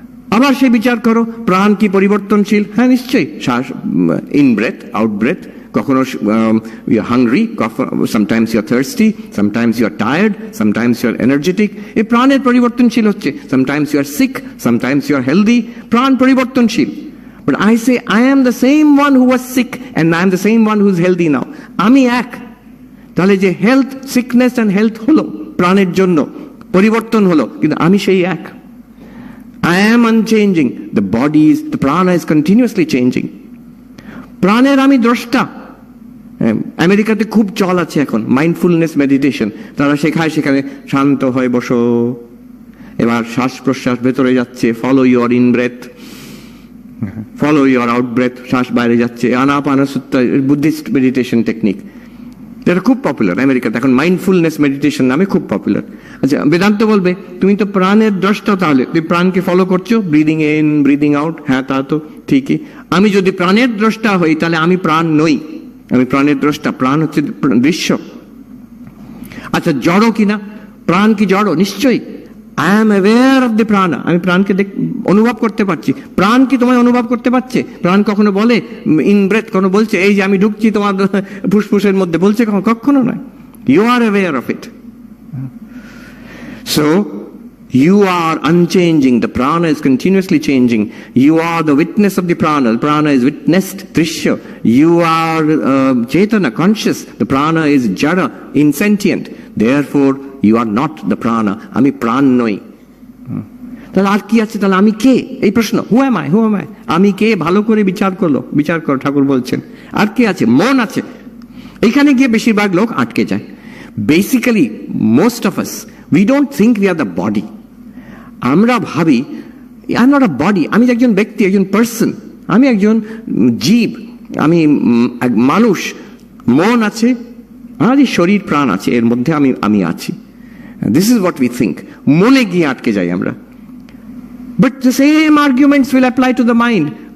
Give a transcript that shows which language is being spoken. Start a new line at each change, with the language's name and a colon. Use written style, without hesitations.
Bangla: আবার সে বিচার করো, প্রাণ কি পরিবর্তনশীল? হ্যাঁ নিশ্চয়ই, শ্বাস,
English: in breath, out breath,
Bangla: কখনো
English: You are hungry, sometimes you are thirsty, sometimes you are tired, sometimes you are energetic.
Bangla: এই প্রাণের পরিবর্তনশীল হচ্ছে,
English: Sometimes you are sick, sometimes you are healthy.
Bangla: প্রাণ পরিবর্তনশীল।
English: But I say I am the same one who was sick and I am the same one who is healthy now.
Bangla: আমি এক। তাহলে যে
English: health, sickness and health
Bangla: হলো প্রাণের জন্য, পরিবর্তন হলো, কিন্তু আমি সেই এক।
English: I am unchanging. The body is, the prana is continuously changing.
Bangla: প্রাণের আমি দ্রষ্টা, আমেরিকাতে খুব চল আছে এখন মাইন্ডফুলনেস মেডিটেশন, তারা শেখায় সেখানে শান্ত হয়ে বসো, এবার শ্বাস প্রশ্বাস ভেতরে যাচ্ছে,
English: follow your in breath, follow your out breath,
Bangla: শ্বাস বাইরে যাচ্ছে, আনাপানাসুত্তা বুদ্ধিস্ট মেডিটেশন টেকনিক, এটা খুব পপুলার আমেরিকাতে এখন, মাইন্ডফুলনেস মেডিটেশন নামে খুব পপুলার। আচ্ছা, বেদান্ত বলবে তুমি তো প্রাণের দ্রষ্টা, তাহলে তুমি প্রাণকে ফলো করছো,
English: breathing in breathing out,
Bangla: হ্যাঁ তা তো ঠিকই। আমি যদি প্রাণের দ্রষ্টা হই তাহলে আমি প্রাণ নই, আমি প্রাণের দ্রষ্টা, প্রাণ হচ্ছে দৃশ্য। আচ্ছা, জড়ো কিনা? প্রাণ কি জড়ো? নিশ্চয়ই।
English: I am aware of the prana,
Bangla: আমি প্রাণকে অনুভব করতে পারছি। প্রাণ কি তোমায় অনুভব করতে পারছে? প্রাণ কখনো বলে ইন ব্রেথ, কখনো বলছে এই যে আমি ঢুকছি তোমার ফুসফুসের মধ্যে, বলছে কখনো নয়।
English: You are aware of it. So you are unchanging, the prana is continuously changing, you are the witness of the prana is witnessed, drishya, you are chetana, conscious, the prana is jada, insentient, therefore you are not the prana,
Bangla: আমি প্রাণ নই। তাহলে আর কি আছে? তাহলে আমি কে? এই প্রশ্ন,
English: who am I,
Bangla: আমি কে? ভালো করে বিচার করো, ঠাকুর বলছেন। আর কে আছে? মন আছে। এখানে গিয়ে বেশিরভাগ লোক আটকে যায়।
English: Basically most of us we don't think we are the body.
Bangla: আমরা ভাবি
English: I am not a body,
Bangla: আমি একজন ব্যক্তি, একজন পার্সন, আমি একজন জীব, আমি মানুষ, মন আছে, আর শরীর প্রাণ আছে, এর মধ্যে আমি আছি।
English: This is what we think.
Bangla: মনে গিয়ে আটকে যাই আমরা।
English: But the same arguments will apply to the mind.